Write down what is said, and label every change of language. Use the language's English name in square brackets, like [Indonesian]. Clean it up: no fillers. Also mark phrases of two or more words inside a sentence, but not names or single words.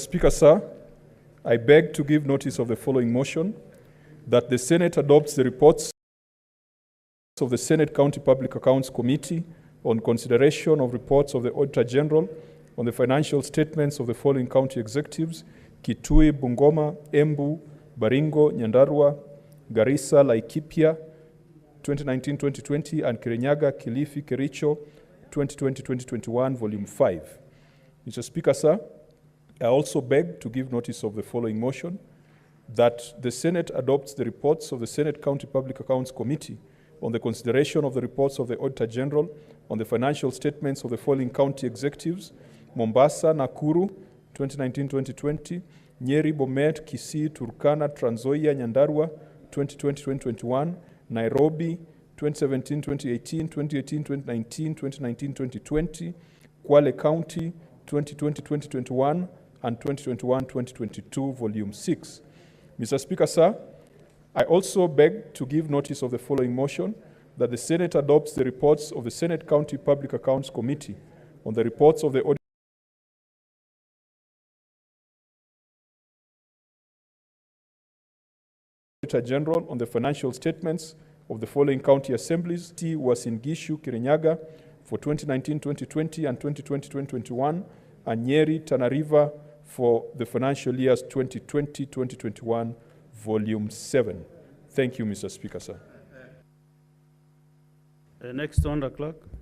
[English] Speaker, sir, I beg to give notice of the following motion, that the Senate adopts the reports of the Senate County Public Accounts Committee on consideration of reports of the Auditor General on the financial statements of the following county executives: Kitui, Bungoma, Embu, Baringo, Nyandarua, Garissa, Laikipia, 2019-2020, and Kirinyaga, Kilifi, Kericho, 2020-2021, Volume 5. Mr. Speaker, sir, I also beg to give notice of the following motion, that the Senate adopts the reports of the Senate County Public Accounts Committee on the consideration of the reports of the Auditor General on the financial statements of the following county executives: Mombasa, Nakuru, 2019-2020, Nyeri, Bomet, Kisii, Turkana, Trans Nzoia, Nyandarua, 2020-2021, Nairobi, 2017-2018, 2018-2019, 2019-2020, Kwale County, 2020-2021, and 2021-2022, Volume 6. Mr. Speaker, sir, I also beg to give notice of the following motion, that the Senate adopts the reports of the Senate County Public Accounts Committee on the reports of the Auditor General on the financial statements of the following county assemblies: Uasin Gishu, Kirinyaga for 2019-2020 and 2020-2021, and Nyeri, Tana River for the financial years 2020-2021, Volume 7. Thank you, Mr. Speaker, sir. Next on the clerk.